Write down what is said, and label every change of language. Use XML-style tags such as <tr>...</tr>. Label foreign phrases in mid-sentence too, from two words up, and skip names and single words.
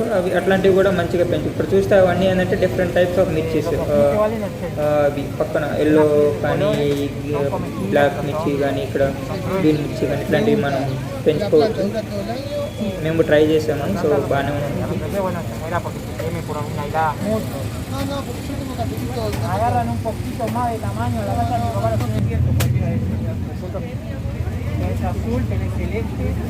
<te>అవి అట్లాంటివి కూడా మంచిగా పెంచు. ఇప్పుడు చూస్తే అవన్నీ ఏంటంటే</te> <en>different types of mirchies.</en> <te>అవి పక్కన ఎల్లో కానీ, బ్లాక్ మిర్చి కానీ, ఇక్కడ గ్రీన్ మిర్చి కానీ ఇట్లాంటివి మనం పెంచుకోవచ్చు. మేము ట్రై చేసాము, సో బాగానే ఉంది.</te> <es>Agarran un poquito más de tamaño, la vaca no va a ser cierto, porque es azul, tenés celeste,</es>